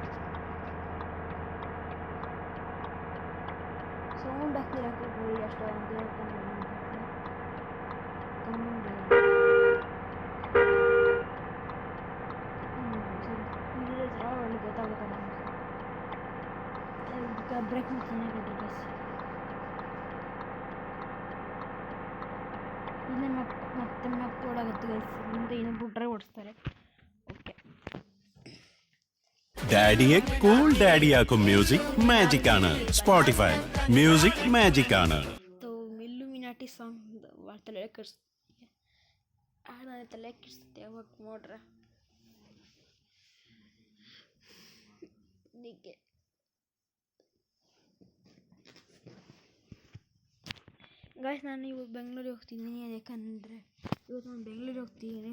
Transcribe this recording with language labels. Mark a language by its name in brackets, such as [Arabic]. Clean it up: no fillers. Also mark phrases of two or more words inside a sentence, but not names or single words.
[Kannada] ಸೌಂಡ್ ಹಾಕಿರ್ಬೋದು ಅಷ್ಟು ಅಂತ ಹೇಳ್ಕೊಂಡು ಗೊತ್ತಾಗುತ್ತೆ ಬ್ರೇಕ್ ಮಾಡ್ತೀನಿ ಗೈಸ್. ಇಲ್ಲೇ ಮತ್ತೆ ಮ್ಯಾಪ್ ಓಡಾಗುತ್ತೆ ಗೈಸ್, ಮುಂದೆ ಇನ್ನೊಬ್ಬರು ಡ್ರೈವ್ ಓಡಿಸ್ತಾರೆ. [Malayalam] ഓക്കെ ഡാഡിയെ കൂൾ ഡാഡിയാക്കും മ്യൂസിക് മാജിക് ആണ്. സ്പോട്ടിഫൈ മ്യൂസിക് മാജിക് ആണ്. [Kannada] ಇಲ್luಮಿನಾಟಿ ಸಾಂಗ್ ತಲೆ ಕೆಡಿಸುತ್ತೆ, ತಲೆ ಕೆಡಿಸುತ್ತೆ ಯಾವಾಗ ನೋಡ್ರೆ. ಗೈಸ್ ನಾನು ಇವಾಗ ಬೆಂಗಳೂರಿಗೆ ಹೋಗ್ತಿದ್ದೀನಿ, ಯಾಕಂದರೆ ಇವತ್ತು ನಾನು ಬೆಂಗಳೂರಿಗೆ ಹೋಗ್ತಿದ್ದೀನಿ.